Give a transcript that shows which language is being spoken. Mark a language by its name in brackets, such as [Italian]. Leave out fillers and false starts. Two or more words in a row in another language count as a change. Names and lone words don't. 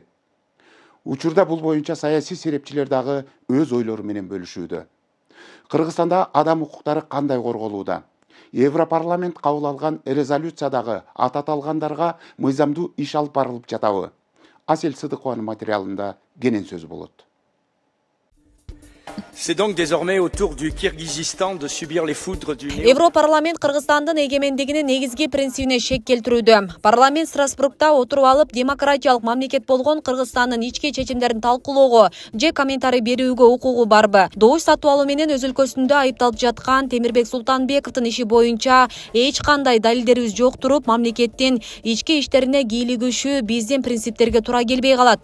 [Kyrgyz] Учурда бул боюнча саясий серепчилер дагы өз ойлору менен бөлүшүүдө. Кыргызстанда адам укуктары кандай корголууда? Европарламент кабыл алган резолюциядагы аталгандарга мыйзамдуу иш алып барылып жатабы? Асел Сыдыкованын материалында кенен сөз болот. [French] C'est donc désormais au tour du Kirghizistan de subir les foudres du [Kyrgyz] Европарламент Кыргызстандын эгемендигинин негизги принцибине шек келтирүүдө. Парламент Страсбургда отуруп алып, демократиялык мамлекет болгон Кыргызстандын ички чечимдерин талкуулоого же комментарий берүүгө укугу барбы? Добуш сатып алуу менен өз өлкөсүндө айыпталып жаткан Темирбек Султанбековдун иши боюнча эч кандай далилдерибиз жок туруп, мамлекеттин ички иштерине кийлигишүү биздин принциптерге туура келбей калат.